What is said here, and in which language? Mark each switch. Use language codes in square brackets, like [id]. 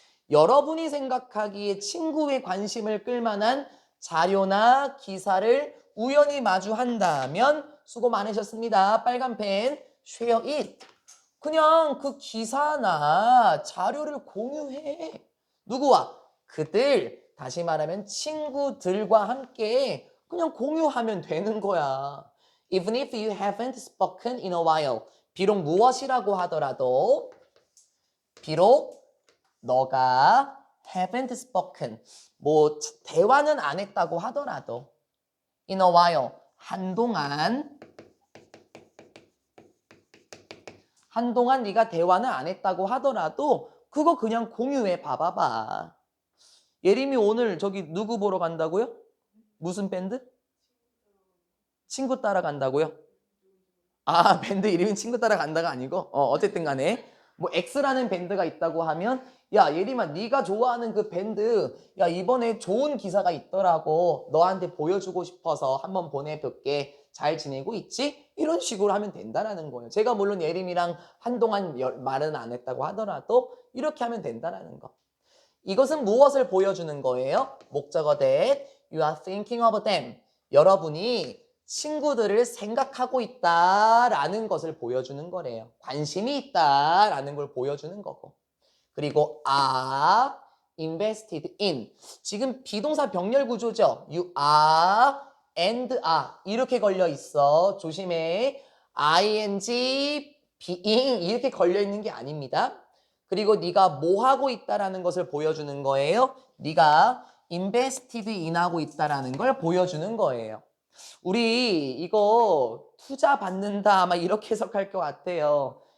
[ko] 여러분이 생각하기에 친구의 관심을 끌만한 자료나 기사를 우연히 마주한다면 수고 많으셨습니다. 빨간 펜, [en] share it. [ko] 그냥 그 기사나 자료를 공유해. 누구와? 그들, 다시 말하면 친구들과 함께 그냥 공유하면 되는 거야. [en] Even if you haven't spoken in a while. [ko] 비록 무엇이라고 하더라도 비록 너가 [en] haven't spoken [ko] 뭐 대화는 안 했다고 하더라도 [en] in a while [ko] 한동안 네가 대화는 안 했다고 하더라도 그거 그냥 공유해 봐봐봐. 예림이 오늘 저기 누구 보러 간다고요? 무슨 밴드? 친구 따라 간다고요? 아 밴드 이름이 친구 따라 간다가 아니고 어쨌든 간에 뭐 X라는 밴드가 있다고 하면 야, 예림아, 네가 좋아하는 그 밴드, 야, 이번에 좋은 기사가 있더라고. 너한테 보여주고 싶어서 한번 보내볼게. 잘 지내고 있지? 이런 식으로 하면 된다라는 거예요. 제가 물론 예림이랑 한동안 말은 안 했다고 하더라도 이렇게 하면 된다라는 거. 이것은 무엇을 보여주는 거예요? 목적어 [en] that you are thinking of them. [ko] 여러분이 친구들을 생각하고 있다라는 것을 보여주는 거래요. 관심이 있다라는 걸 보여주는 거고. 그리고 [en] are invested in. [ko] 지금 비동사 병렬 구조죠. [en] You are and are [ko] 이렇게 걸려 있어. 조심해. ing, being 이렇게 걸려 있는 게 아닙니다. 그리고 네가 뭐 하고 있다라는 것을 보여주는 거예요. 네가 [en] invested in [ko] 하고 있다라는 걸 보여주는 거예요. 우리 이거 투자 받는다 아마 이렇게 해석할 것 같아요.